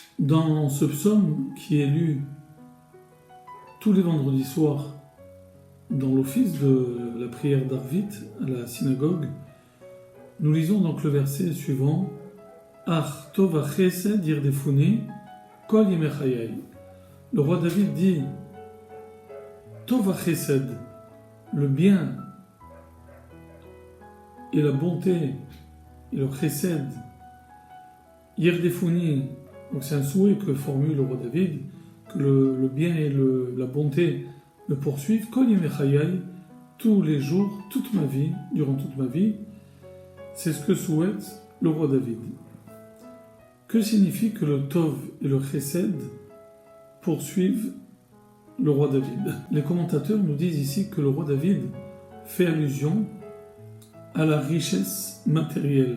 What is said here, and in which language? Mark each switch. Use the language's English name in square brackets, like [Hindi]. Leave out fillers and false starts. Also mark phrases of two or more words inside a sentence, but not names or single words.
[French] Dans ce psaume qui est lu tous les vendredis soirs dans l'office de la prière d'Arvit à la synagogue, nous lisons donc le verset suivant [Hebrew] אך טוב חסד ירדפוני כל ימי חיי. [French] Le roi David dit [Hebrew] טוב חסד, [French] le bien et la bonté et le chesed, yirdefuni, donc c'est un souhait que formule le roi David, que le bien et la bonté me poursuivent [Hebrew] כל ימי חיי, [French] tous les jours, toute ma vie, durant toute ma vie. C'est ce que souhaite le roi David. Que signifie que le Tov et le Chesed poursuivent le roi David? Les commentateurs nous disent ici que le roi David fait allusion à la richesse matérielle.